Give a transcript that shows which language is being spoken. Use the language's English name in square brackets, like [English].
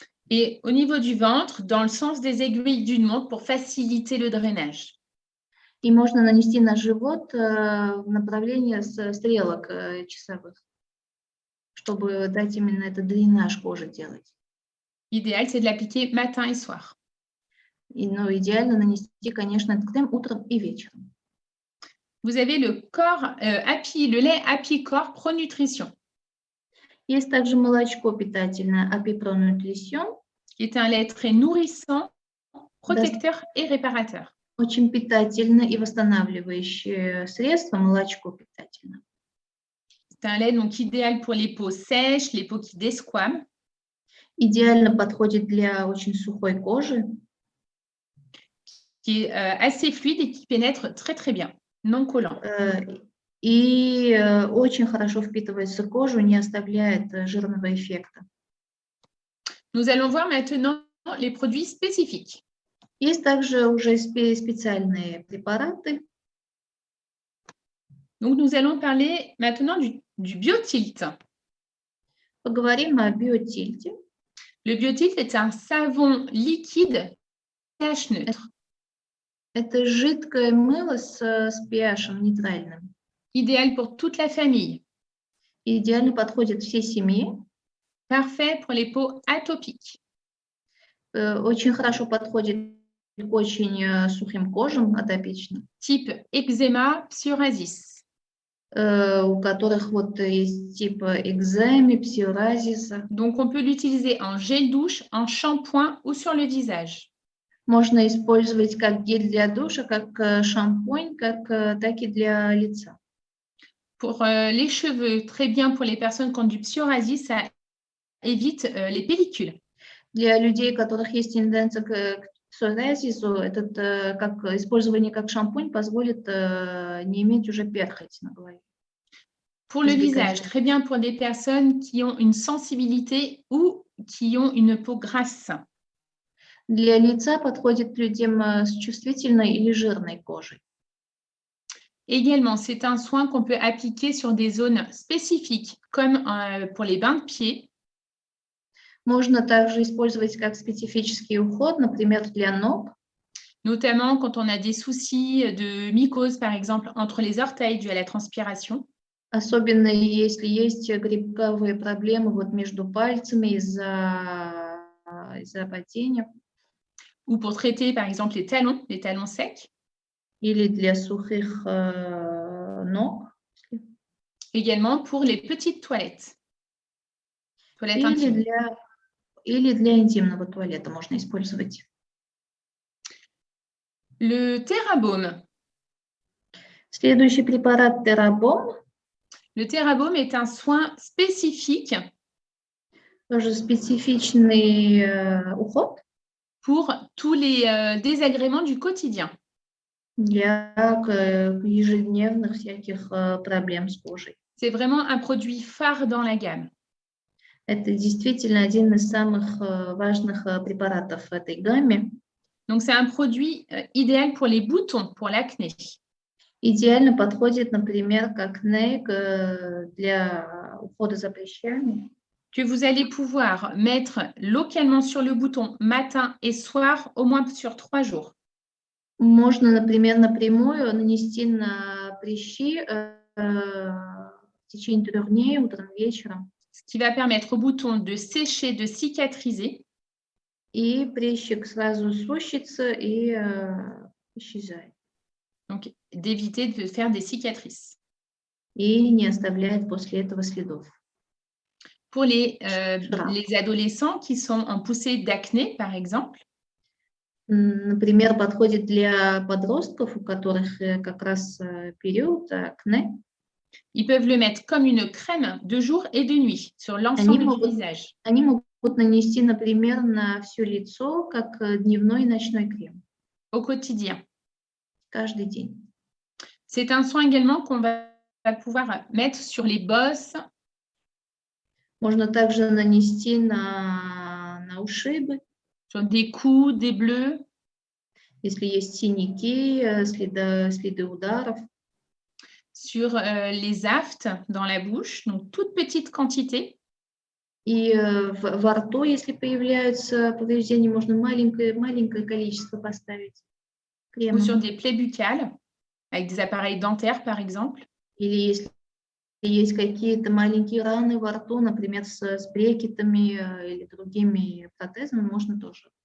[French] Et au niveau du ventre, dans le sens des aiguilles d'une montre pour faciliter le drainage. [Russian] И можно нанести на живот в направлении стрелок часовых, чтобы дать именно этот дренаж кожи делать. [French] L'idéal, c'est de l'appliquer matin et soir. [Russian] Но идеально нанести, конечно, этот крем утром и вечером. [French] Vous avez le le lait Happy Corps Pro Nutrition. [Russian] Есть также молочко питательное Happy Pro Nutrition. [French] Qui est un lait très nourrissant, protecteur et réparateur. [Russian] Очень питательное и восстанавливающее средство, молочко питательное. [French] C'est un lait donc idéal pour les peaux sèches, les peaux qui desquament. [Russian] Идеально подходит для очень сухой кожи, [French] qui est assez fluide et qui pénètre très très bien, non collant. [Russian] и очень хорошо впитывается в кожу, не оставляет жирного эффекта. [French] Nous allons voir maintenant les produits spécifiques. [Russian] Есть также уже специальные препараты. [French] Donc, nous allons parler maintenant du Biotilt. [Russian] Поговорим о биотильте. [French] Le Biotilt est un savon liquide pH neutre, [Russian] Это жидкое мыло с pH нейтральным. [French] idéal pour toute la famille, [Russian] Идеально подходит всей семье. [French] parfait pour les peaux atopiques, [Russian] Очень хорошо подходит к очень сухим кожам атопичным, [French] type eczéma, psoriasis. [Russian] у которых вот есть типа экземы, псориазиса. [French] Donc, on peut l'utiliser en gel douche, en shampoing ou sur le visage. [Russian] Можно использовать как гель для душа, как шампунь, так и для лица. [French] Pour les cheveux, très bien pour les personnes qui ont du psoriasis, ça évite les pellicules. [Russian] Для людей, у которых есть тенденция к псориазису, использование как шампунь позволит не иметь уже перхоть на голове. [French] Pour le visage, très bien pour des personnes qui ont une sensibilité ou qui ont une peau grasse. [Russian] Для лица подходит людям с чувствительной или жирной кожей. [French] Également, c'est un soin qu'on peut appliquer sur des zones spécifiques, comme pour les bains de pied. [Russian] Можно также использовать как специфический уход, например, для ног, [French] Notamment quand on a des soucis de mycose, par exemple, entre les orteils dû à la transpiration. [Russian] особенно если есть грибковые проблемы вот между пальцами из-за потения, [French] Ou pour traiter, par exemple, les talons secs. [Russian] или для сухих ног, [French] Également pour les petites toilettes. Toilettes [Russian] или [French] intimes. [Russian] для интимного туалета можно использовать. [French] Le TerraBaume. [Russian] Следующий препарат Терабом, [French] Le TerraBaume est un soin spécifique [Russian] тоже специфичный уход [French] pour tous les désagréments du quotidien. [Russian] для ежедневных всяких проблем с кожей. [French] C'est vraiment un produit phare dans la gamme. [Russian] Это действительно один из самых важных препаратов в этой гамме. [French] Donc, c'est un produit idéal pour les boutons, pour l'acné. [Russian] Идеально подходит, например, как акне для ухода за прыщами. [French] Que vous allez pouvoir mettre localement sur le bouton matin et soir, au moins sur 3 jours. [Russian] Можно, например, напрямую нанести на прыщи в течение 3 дней, утром, вечером. [French] Ce qui va permettre au bouton de sécher, de cicatriser. [Russian] И прыщик сразу сущится и исчезает. [French] Donc, d'éviter de faire des cicatrices. [Russian] И не оставляет после этого следов. [French] Pour les adolescents qui sont en poussée d'acné, par exemple. [Russian] Например, подходит для подростков, у которых как раз период акне. [French] Ils peuvent le mettre comme une crème de jour et de nuit sur l'ensemble du visage. [Russian] Они могут нанести, например, на все лицо, как дневной и ночной крем. [French] Au quotidien. [Russian] Каждый день. [French] C'est un soin également qu'on va pouvoir mettre sur les bosses. [Russian] Можно также нанести на ушибы. [French] Sur des coups, des bleus. [Russian] Если есть синяки, следы ударов. [French] Sur les aftes dans la bouche, donc toute petite quantité. [Russian] И во рту, если появляются повреждения, можно маленькое количество поставить крема. [French] Ou sur des plaies buccales, avec des appareils dentaires, par exemple. [Russian] Или если есть какие-то маленькие раны во рту, например, с брекетами или другими протезами, можно тоже.